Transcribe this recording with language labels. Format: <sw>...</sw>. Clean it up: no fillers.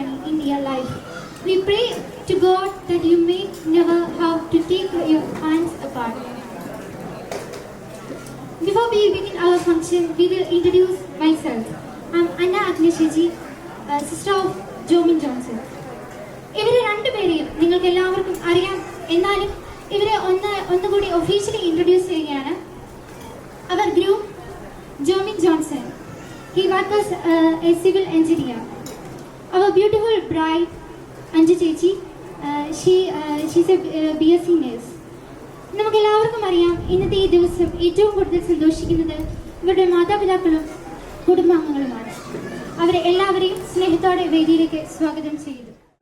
<en>In your life, we pray to God that you may never have to take your hands apart. Before we begin our function, we will introduce myself. I'm Anna Agneshaji, sister of Jomin Johnson.</en> <ml>ഇവരെ രണ്ടുപേരെയും നിങ്ങൾക്ക് എല്ലാവർക്കും അറിയാം. എന്നാലും ഇവരെ ഒന്നുകൂടി officially introduce ചെയ്യുകയാണ്. അവർ groom Jomin Johnson.</ml> <en>He worked as a civil engineer. Our beautiful bride Anju Chechi, she's a BSc nurse.</en> <ml>നമുക്ക് എല്ലാവർക്കും അറിയാം, ഇന്നത്തെ ഈ ദിവസം ഏറ്റവും കൂടുതൽ സന്തോഷിക്കുന്നത് ഇവരുടെ മാതാപിതാക്കളും കുടുംബാംഗങ്ങളുമാണ്. അവരെ എല്ലാവരെയും സ്നേഹത്തോടെ വേദിയിലേക്ക് സ്വാഗതം ചെയ്യുന്നു.</ml>